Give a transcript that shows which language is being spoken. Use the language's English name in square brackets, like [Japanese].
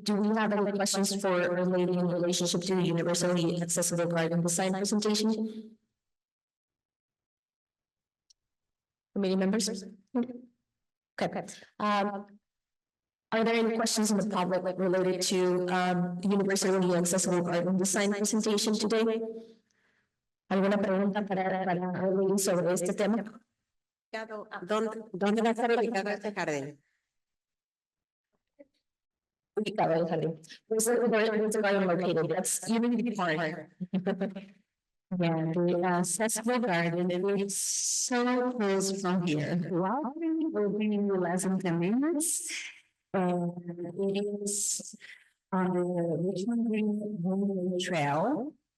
[English] Do we have any questions for Our Lady in relationship to the universally accessible garden design presentation? Committee members? Okay. Are there any questions in the public related to universally accessible garden design presentation today? [Spanish] ¿Alguna pregunta para Our Lady sobre este tema? ¿Dónde va a estar ubicado este jardín? [English] Where's the garden located? That's Unity Park. Yeah, the accessible garden is so close from here. Walking will be less than 10 minutes. And it is on the Richmond Green Trail.